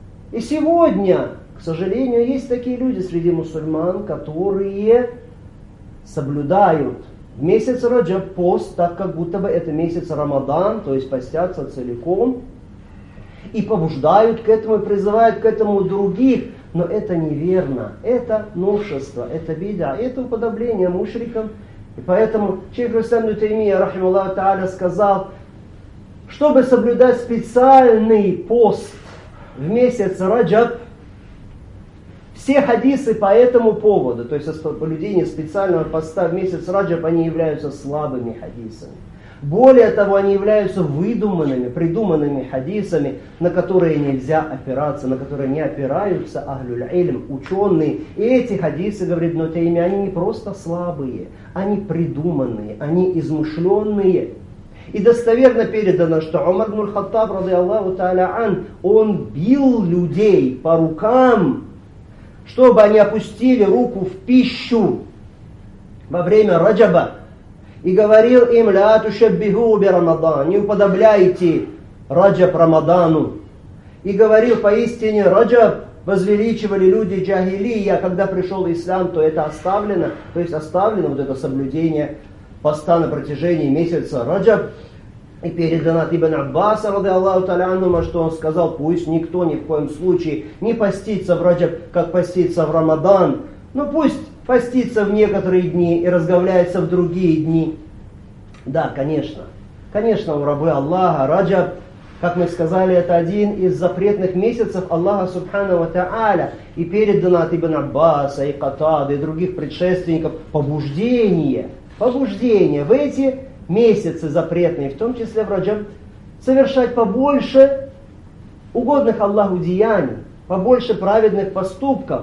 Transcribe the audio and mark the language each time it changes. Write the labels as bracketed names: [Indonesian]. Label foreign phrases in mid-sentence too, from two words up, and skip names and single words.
[Russian] И сегодня К сожалению, есть такие люди среди мусульман, которые соблюдают в месяц Раджаб пост, так как будто бы это месяц Рамадан, то есть постятся целиком, и побуждают к этому, и призывают к этому других. Но это неверно, это новшество, это бида, это уподобление мушрикам. И поэтому шейх ибн Таймия, [Arabic] رحمه الله تعالى, [Russian] сказал, чтобы соблюдать специальный пост в месяц Раджаб, все хадисы по этому поводу, то есть соблюдение специального поста в месяц Раджаб, они являются слабыми хадисами. Более того, они являются выдуманными, придуманными хадисами, на которые нельзя опираться, на которые не опираются [Arabic] أهل العلم, [Russian] ученые. И эти хадисы, говорит Ибн Таймия, они не просто слабые, они придуманные, они измышленные. И достоверно передано, что Умар ибн Хаттаб, [Arabic] رضي الله تعالى عن, [Russian] он бил людей по рукам, чтобы они опустили руку в пищу во время Раджаба. И говорил им: [Arabic] «لا تشبهوا ب رمضان», [Russian] не уподобляйте Раджаб Рамадану. И говорил: поистине Раджаб возвеличивали люди джахилия, когда пришел ислам, то это оставлено, то есть оставлено вот это соблюдение поста на протяжении месяца Раджаб. И передано от Ибн Аббаса, [Arabic] رضي الله تعالى عنهما, [Russian] что он сказал: пусть никто ни в коем случае не постится в Раджаб, как постится в Рамадан, но пусть постится в некоторые дни и разговляется в другие дни. Да, конечно, у рабы Аллаха Раджаб, как мы сказали, это один из запретных месяцев Аллаха [Arabic] سبحانه وتعالى. [Russian] И передано от Ибн Аббаса и Катады и других предшественников побуждение в эти месяцы запретные, в том числе в Раджаб, совершать побольше угодных Аллаху деяний, побольше праведных поступков.